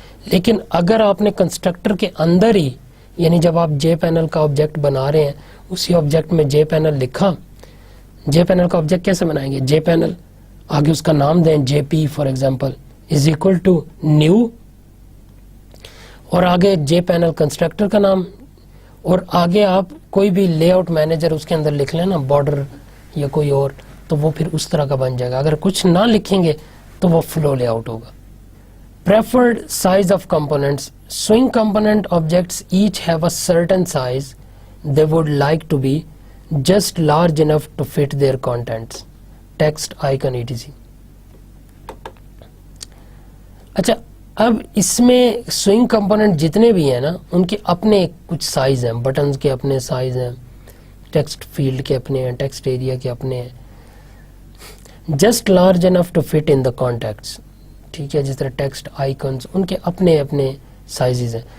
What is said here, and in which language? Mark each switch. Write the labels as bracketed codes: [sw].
[ur] لیکن اگر آپ نے کنسٹرکٹر کے اندر ہی یعنی جب آپ جے پینل کا آبجیکٹ بنا رہے ہیں اسی آبجیکٹ میں جے پینل لکھا, جے پینل کا آبجیکٹ کیسے بنائیں گے؟ جے پینل آگے اس کا نام دیں جے P for example is equal to new اور آگے جے پینل کنسٹرکٹر کا نام اور آگے آپ کوئی بھی لے آؤٹ مینیجر اس کے اندر لکھ لیں نا بارڈر یا کوئی اور, تو وہ پھر اس طرح کا بن جائے گا. اگر کچھ نہ لکھیں گے تو وہ فلو لے آؤٹ ہوگا. [en] Preferred size of components. Swing component objects each have a certain size they would like to be just large enough to fit their contents. Text, icon, etc. [ur] اچھا اب اس میں سوئنگ کمپوننٹ جتنے بھی ہیں نا ان کے اپنے کچھ سائز ہیں, بٹنز کے اپنے سائز ہیں, ٹیکسٹ فیلڈ کے اپنے ہیں, ٹیکسٹ ایریا کے اپنے ہیں. [en] just large enough to fit in the contacts, [ur] ٹھیک ہے, جس طرح ٹیکسٹ آئیکنز ان کے اپنے اپنے سائزز ہیں.